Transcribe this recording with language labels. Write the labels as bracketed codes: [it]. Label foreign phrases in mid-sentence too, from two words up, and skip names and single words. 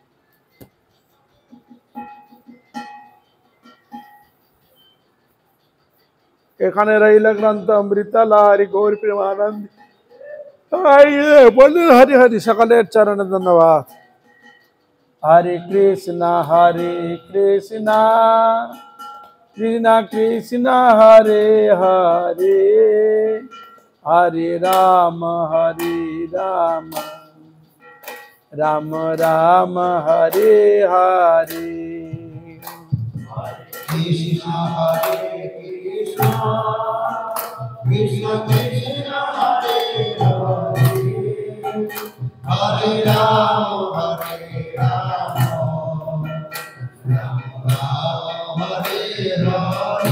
[bn] এখানে রইল গ্রন্থ অমৃত লহরী, গৌর প্রেমানন্দে বলুন হরি হরি। সকলের চরণে ধন্যবাদ। [sa] হরে কৃষ্ণ কৃষ্ণ কৃষ্ণ হরে হরে, হরে রাম राम राम हरे हरे कृष्ण हरे कृष्ण कृष्ण कृष्ण हरे हरे हरे राम हरे राम राम राम हरे हरे.